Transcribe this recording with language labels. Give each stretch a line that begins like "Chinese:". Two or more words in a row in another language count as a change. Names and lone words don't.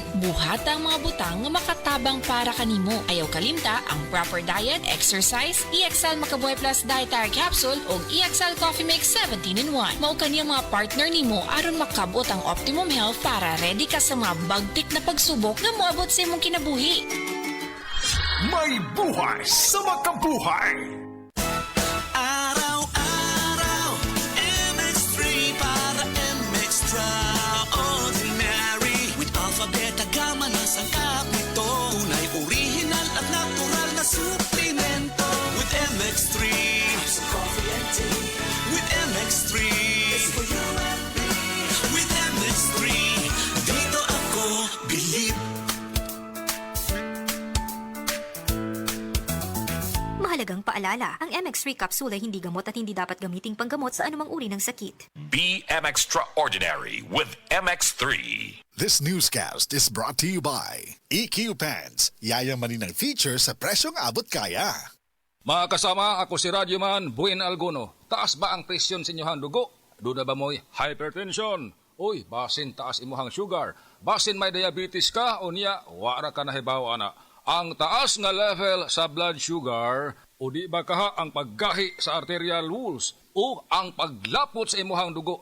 Cebuano: Buhata ang mga butang nga makatabang para kanimo. Ayaw kalimta ang
English: proper diet,
Cebuano: exercise, EXL Makabuhay Plus Dietary Capsule ug EXL Coffee Mix 17-in-1. Mao kaniyang mga partner nimo aron makabot ang
English: optimum health
Cebuano: para ready ka sa mga bagtik na pagsubok nga moabot sa imong kinabuhi.
Filipino: May buhay sa makabuhay! Araw-araw, MX3 para MX-Traordinary. With Alpha, Beta, Gamma na sangkap nito. Tunay, original at natural na suplemento.
English: With MX3, sa coffee and tea. With MX3, it's for you and me.
Filipino: With MX3, dito ako believe. Mahalagang paalala, ang MX3 capsule ay hindi gamot at hindi dapat gamiting panggamot sa anumang uri ng sakit.
English: Be Extraordinary with MX3. This newscast is brought to you by EQ Pants.
Filipino: Yayamanin ng feature sa presyong abot kaya. Mga kasama, ako si Radyoman Buin Alguno.
Cebuano: Taas ba ang presyon sa inyong dugo? Duda ba mo'y hypertension? Uy, basin taas imuhang sugar. Basin may diabetes ka o niya, wara ka nahibaw ana. Ang taas nga level sa
English: blood sugar
Cebuano: o di ba kaha ang paggahi sa
English: arterial walls
Cebuano: o ang paglapot sa imuhang dugo.